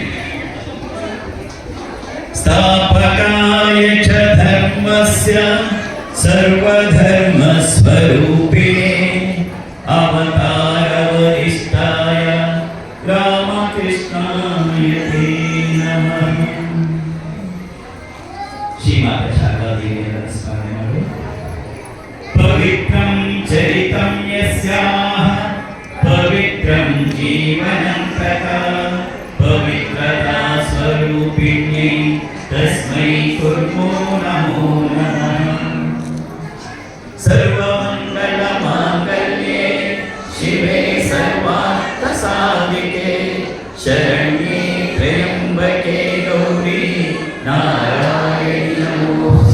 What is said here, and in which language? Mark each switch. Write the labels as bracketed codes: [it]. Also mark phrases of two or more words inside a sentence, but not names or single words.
[sa] ಸ್ಥಾಪಕಾಯ ಚ ಧರ್ಮಸ್ಯ ಸರ್ವಧರ್ಮ ಸ್ವರೂಪಿಣೇ ಅವತಾರ ವರಿಷ್ಠಾಯ ರಾಮಕೃಷ್ಣಾಯ ತೇ ನಮಃ. [kn] ಶ್ರೀಮಾತಾ ಶಾರದಾದೇವಿಯವರ ಸ್ಮರಣೆ ಮಾಡಿ. [sa] ಪವಿತ್ರಂ ಚರಿತಂ ಯಸ್ಯಾಃ ಪವಿತ್ರಂ ಜೀವನಂ ತಥಾ ಪವಿತ್ರತಾ ಸ್ವರೂಪಿಣ್ಯೈ ತಸ್ಮೈ ಕುರ್ಮೋ ನಮೋ ನಮಃ. ಸರ್ವಮಂಗಲ ಮಾಂಗಲ್ಯೆ ಶಿವೆ ಸರ್ವಾರ್ಥ ಸಾಧಿಕೆ ಶರಣ್ಯೆ ತ್ರ್ಯಂಬಕೆ ಗೌರಿ ನಾರಾಯಣಿ ನಮೋ